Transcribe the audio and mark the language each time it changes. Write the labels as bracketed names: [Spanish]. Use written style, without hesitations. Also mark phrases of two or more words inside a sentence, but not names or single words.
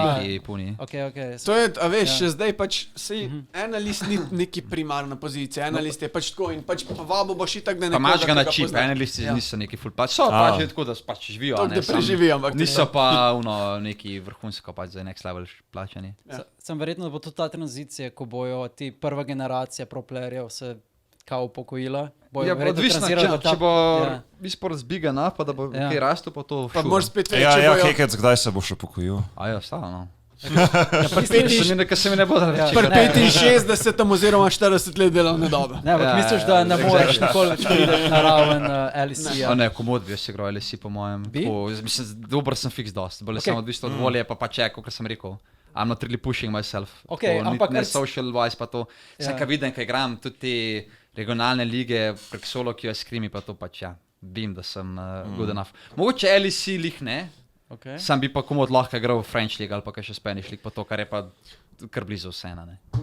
[Slovenian] neki puni. Okay. To je, a veš, še zdaj pač sej analist ni neki primarna pozicija, analist je pač tako in pač povabo boš itak, da Pa nekoga, imaš ga na ki čip, pozna. analisti Ja. niso neki full pač, so pač že tako, da pač živijo, Toliko, ne, da preživijo, ampak niso pa neki vrhunsko pač za [English] next level [Slovenian] plačani. Sem verjetno, da bo tudi ta tranzicija, ko bojo ti prva generacija pro-playerjev se kao upokojila. Ja, odvisno, če bo Ja. e-sport zbigana, pa da bo Ja. kaj rastel, pa to Pa moraš spet Ja, reči, ja, bojo... Kekec, kdaj se boš upokojil? A ja, stalno. Pri Se mi ne bo da reči. Pri 65 oziroma 40 let delovne dobe. Ne, ampak Ja, misliš, da ne exactly. moreš nikoli več priti na raven LEC-ja? A ne, komod bi jaz igral LSI po mojem. Bi? Tako, mislim, dober sem fiks dost, bolj Okay. sem odvisno od volje, pa pač je, kot sem rekel. [English] I'm not really pushing myself. [Slovenian] Okay, Tako, ampak ne kar- [English] social wise [Slovenian] pa to. Sem Ja. kaj vidim, kaj igram, tudi te regionalne lige prek solo, ki jo skrimi, pa to pač ja. Vem, da sem [English] good enough. [Slovenian] Mogoče LEC lih ne, Okay. sam bi pa komod lahko igral v [English] French league [Slovenian] ali pa kaj še [English] Spanish league, [Slovenian] pa to, kar je pa kar blizu vseeno, ne.